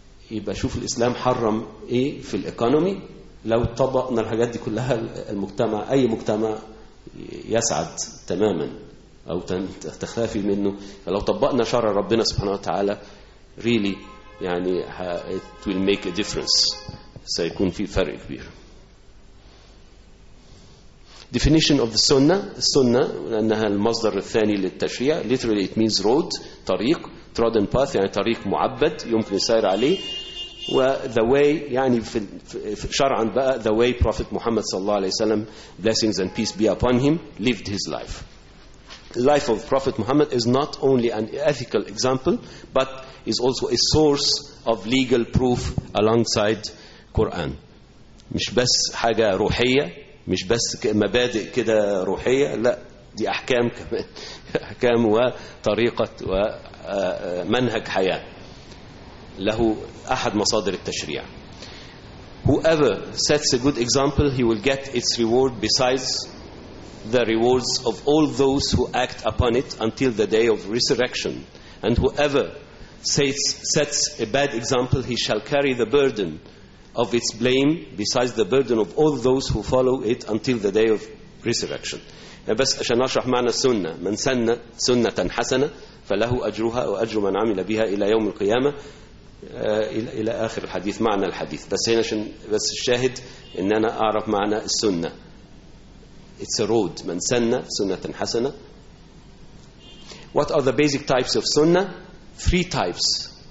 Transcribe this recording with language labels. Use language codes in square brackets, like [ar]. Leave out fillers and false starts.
[ar] يبقى شوف الإسلام حرم إيه في الإيكونومي، لو طبقنا الحاجات دي كلها المجتمع أي مجتمع يسعد تماما أو تخافي منه. فلو طبقنا شرع ربنا سبحانه وتعالى really يعني [en] it will make a difference، [ar] سيكون في فرق كبير. [en] definition of the sunnah، [ar] السنة لأنها المصدر الثاني للتشريع، [en] literally it means road طريق، trodden path [ar] يعني طريق معبد يمكن السير عليه، [en] و the way [ar] يعني في شرعا بقى [en] the way prophet Muhammad [ar] صلى الله عليه وسلم [en] blessings and peace be upon him lived his life. the life of prophet Muhammad is not only an ethical example but is also a source of legal proof alongside Quran. [ar] مش بس حاجة روحية، مش بس مبادئ كده روحية، لا دي أحكام كمان، أحكام وطريقة ومنهج حياة له أحد مصادر التشريع. [en] whoever sets a good example he will get its reward besides the rewards of all those who act upon it until the day of resurrection. and whoever sets a bad example he shall carry the burden of its blame besides the burden of all those who follow it until the day of resurrection. [ar] بس عشان اشرح معنى السنة، من سن سنة حسنة فله أجرها وأجر من عمل بها إلى يوم القيامة إلى آخر الحديث معنى الحديث. بس هنا عشان بس الشاهد إن أنا أعرف معنى السنة، [en] it's a road، [ar] من سن سنة حسنة. [en] what are the basic types of sunnah؟ three types.